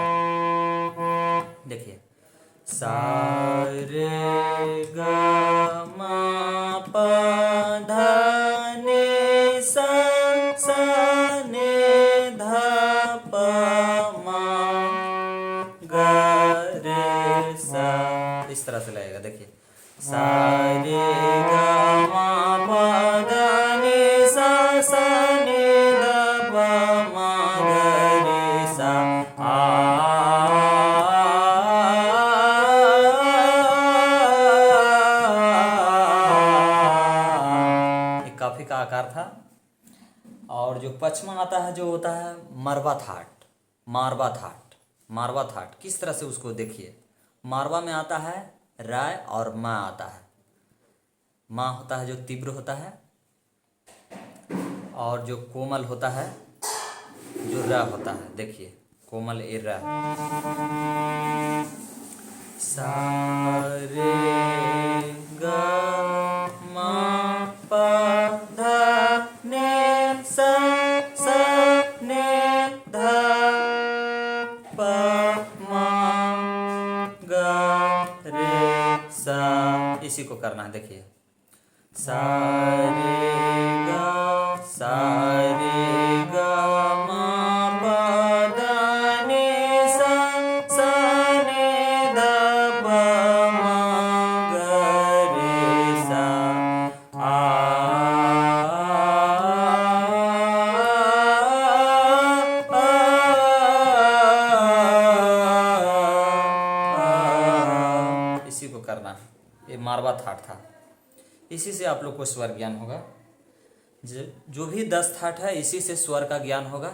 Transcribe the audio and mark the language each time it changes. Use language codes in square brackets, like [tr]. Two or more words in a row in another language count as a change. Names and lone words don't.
[hi] देखिए सा रे ग म प ध नि सा सा ने ध प म ग रे सा। इस तरह से लगेगा, देखिए सा रे ग म प ध नि सा सा ने ध प म ग रे सा। काफी का आकार था। और जो पचमा आता है, जो होता है मरवा थाट, मारवा थाट। मारवा थाट किस तरह से उसको देखिए, मारवा में आता है राय और माँ आता है, माँ होता है जो तीव्र होता है, और जो कोमल होता है, जो र होता है, देखिए कोमल ए र। सा रे ग म प ध नि सा सा नि ध प म ग रे सा। इसी को करना है, देखिए सा रे ग सा रे ग म प ध नि सा सा नि ध प म ग रे सा। इसी को करना है, ये मारवा थाट था। इसी से आप लोग को स्वर ज्ञान होगा। जो भी 10 थाट है इसी से स्वर का ज्ञान होगा।